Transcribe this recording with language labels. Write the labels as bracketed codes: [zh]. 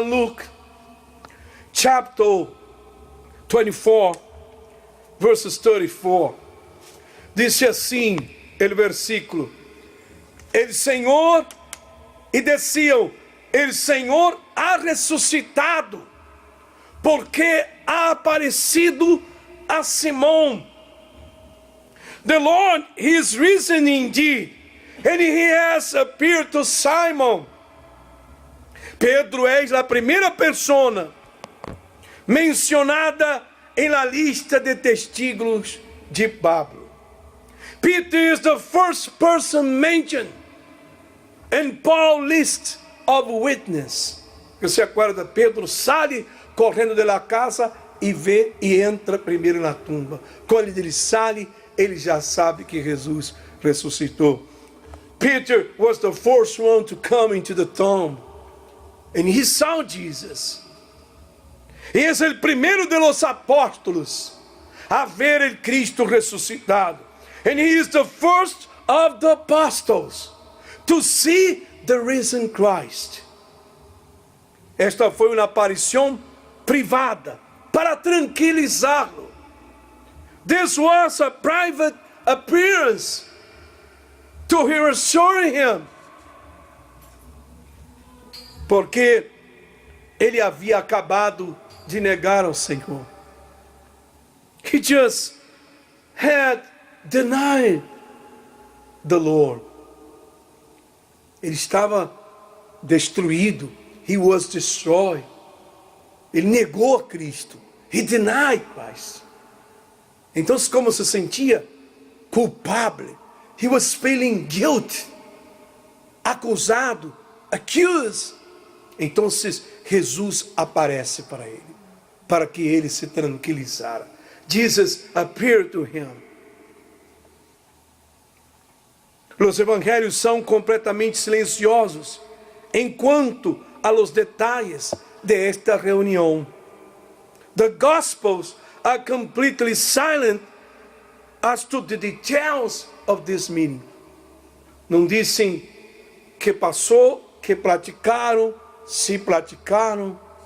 [en] Luke, chapter 24, verses 34. [pt] Diz assim, o versículo: El Senhor, e diziam, el Senhor ha ressuscitado, porque ha aparecido a Simão. [en] The Lord is risen indeed, and he has appeared to Simon. [pt] Pedro é a primeira pessoa mencionada na lista de testigos de Pablo. [en] Peter is the first person mentioned in Paul's list of witnesses. [pt] Você acorda, Pedro sai correndo da casa e vê e entra primeiro na tumba. Quando ele sai, ele já sabe que Jesus ressuscitou. [en] Peter was the first one to come into the tomb, and he saw Jesus. [pt] E é o primeiro de los apóstolos a ver el Cristo ressuscitado. [en] And he is the first of the apostles to see the risen Christ. [pt] Esta foi uma aparição privada para tranquilizá-lo. [en] This was a private appearance to reassure him. [pt] Porque ele havia acabado de negar ao Senhor. [en] He just had denied the Lord. [pt] Ele estava destruído. [en] He was destroyed. [pt] Ele negou a Cristo. [en] He denied Christ. [pt] Então, como se sentia culpável, [en] he was feeling guilt, [pt] acusado, [en] accused. [pt] Então Jesus aparece para ele, para que ele se tranquilizara. [en] Jesus appeared to him. [pt] Os evangelhos são completamente silenciosos enquanto a los detalles de esta reunião. [en] The Gospels are completely silent as to the details of this meeting. [pt] Não dizem que passou, que platicaram, se platicaram.